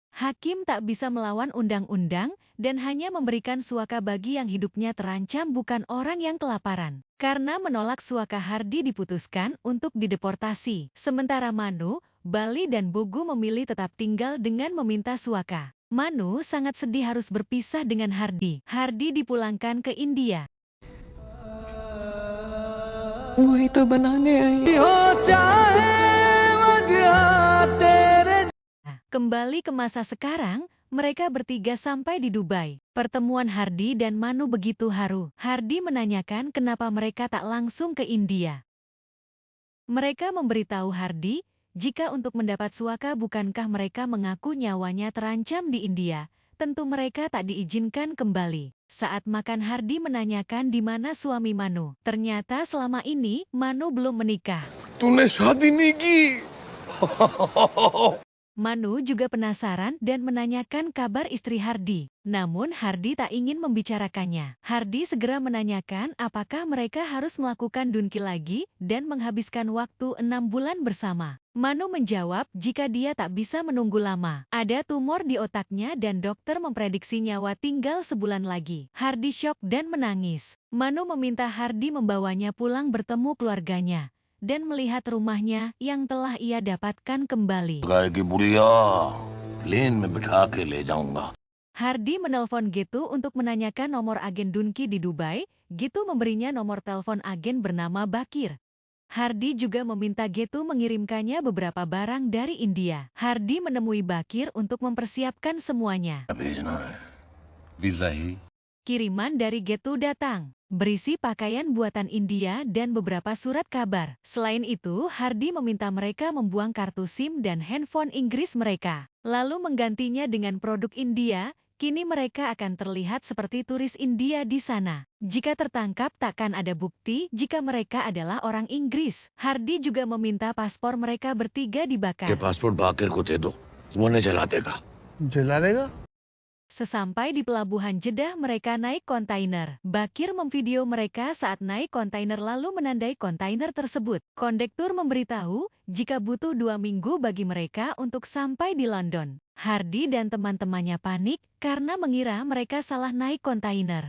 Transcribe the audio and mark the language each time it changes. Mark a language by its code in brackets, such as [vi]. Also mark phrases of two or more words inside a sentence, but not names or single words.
[id] Hakim tak bisa melawan undang-undang dan hanya memberikan suaka bagi yang hidupnya terancam, bukan orang yang kelaparan. Karena menolak suaka, Hardy diputuskan untuk dideportasi. Sementara Manu, Bali dan Bogu memilih tetap tinggal dengan meminta suaka. Manu sangat sedih harus berpisah dengan Hardy. Hardy dipulangkan ke India. [hi] वही तो बनाने आई [id] Kembali ke masa sekarang, mereka bertiga sampai di Dubai. Pertemuan Hardy dan Manu begitu haru. Hardy menanyakan kenapa mereka tak langsung ke India. Mereka memberitahu Hardy, jika untuk mendapat suaka bukankah mereka mengaku nyawanya terancam di India, tentu mereka tak diizinkan kembali. Saat makan, Hardy menanyakan di mana suami Manu. Ternyata selama ini Manu belum menikah. [hi] तूने शादी नहीं की [id] Manu juga penasaran dan menanyakan kabar istri Hardy. Namun Hardy tak ingin membicarakannya. Hardy segera menanyakan apakah mereka harus melakukan dunki lagi dan menghabiskan waktu 6 bulan bersama. Manu menjawab jika dia tak bisa menunggu lama. Ada tumor di otaknya dan dokter memprediksi nyawa tinggal sebulan lagi. Hardy syok dan menangis. Manu meminta Hardy membawanya pulang bertemu keluarganya dan melihat rumahnya yang telah ia dapatkan kembali. [hi] गाय की बुढ़िया प्लेन में बिठा के ले जाऊंगा [id] Hardy menelpon Gitu untuk menanyakan nomor agen Dunki di Dubai. Gitu memberinya nomor telepon agen bernama Bakir. Hardy juga meminta Gitu mengirimkannya beberapa barang dari India. Hardy menemui Bakir untuk mempersiapkan semuanya. [hi] भेजना है वीजा ही [id] Kiriman dari Gitu datang, berisi pakaian buatan India dan beberapa surat kabar. Selain itu, Hardy meminta mereka membuang kartu SIM dan handphone Inggris mereka, lalu menggantinya dengan produk India. Kini mereka akan terlihat seperti turis India di sana. Jika tertangkap, takkan ada bukti jika mereka adalah orang Inggris. Hardy juga meminta paspor mereka bertiga dibakar. [hi] के पासपोर्ट बाकिर को दे दो वो नहीं जला देगा जला देगा [id] Sesampai di pelabuhan Jeddah mereka naik kontainer. Bakir memvideo mereka saat naik kontainer lalu menandai kontainer tersebut. Kondektur memberitahu jika butuh 2 minggu bagi mereka untuk sampai di London. Hardy dan teman-temannya panik karena mengira mereka salah naik kontainer.